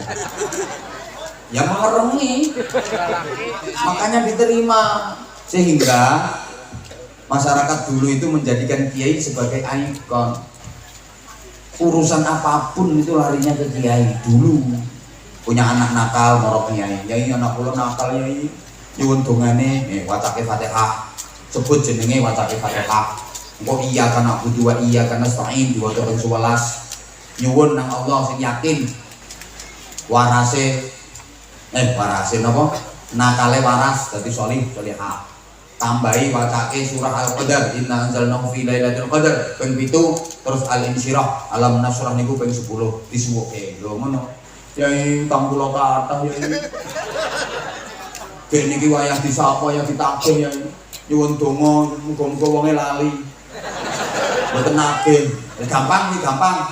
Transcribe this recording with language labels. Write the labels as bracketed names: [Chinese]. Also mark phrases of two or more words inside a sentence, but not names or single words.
[Indonesian] Ya mengerengi, makanya diterima. Sehingga masyarakat dulu itu menjadikan kiai sebagai ikon. Urusan apapun itu larinya ke kiai dulu. Punya anak nakal [Javanese] morok kiai, yai anak kula nakal yai, nyuwun dongane wacake Fatihah, sebut jenenge wacake Fatihah. Engko [Arabic] iya kana budu wa iya kana stain [Javanese] diwaca ping 11. Nyuwun nang Allah sing yakin. Warase napa? Nakale waras dadi sholih sholihah. Tambahi wacake surah Al-Qadar, [Arabic] inna anzalnahu fi lailatul qadar [Javanese] ping 7, terus Al-Insyirah, [Arabic] alam nasrah [Javanese] niku ping 10 disuwuke. Lho ngono. Yai tang kula kathah yai. Gek niki wayah disapa ya ditagih yai. Nyuwun donga muga-muga wonge lali. Mboten nagih. Gampang iki gampang.